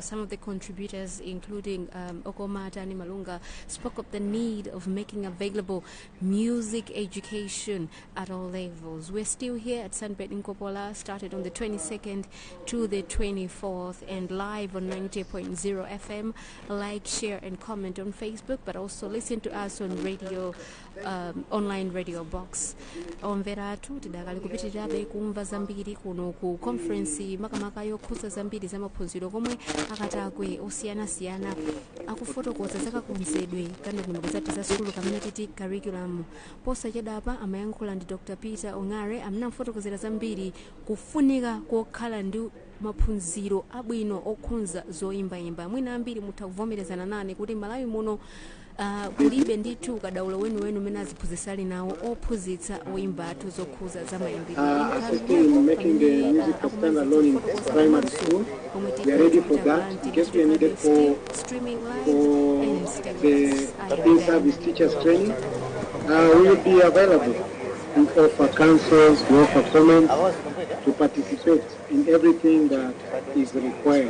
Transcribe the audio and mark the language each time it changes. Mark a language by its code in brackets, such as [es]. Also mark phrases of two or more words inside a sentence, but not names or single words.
[en] Some of the contributors, including Okomata and Malunga, spoke of the need of making available music education at all levels. We're still here at Sunbed Nkopola, started on the 22nd to the 24th, and live on 90.0 FM. Like, share, and comment on Facebook, but also listen to us on radio, online radio box. [ny] Omveratu tidakali kupitirirabe kumva zambiri kuno ku conference makamaka yokhudza zambiri zamaphunziro komwe akatakwe osiyana-siyana akufotokoza zakakonzedwe kandi kunombodzati za sukulu kamene titi curriculum. Posachedapa amayankhula ndi Dr. Peter Ongare amnamfotokozera zambiri kufunika kokhala ndi maphunziro abwino okhunza zoyimbayimba. Mwina ambiri mutavomerezana nane kuti Malawi muno kulibe ndithu kadaulo wenu umene aziphunzitsali nawo ophunzitsa oyimbatu zokhuza [en] Assisting making the music stand-alone in primary school. We are ready for that. In case we are needed for the in-service teachers training, we will be available. We offer counsels, we offer comments to participate in everything that is required.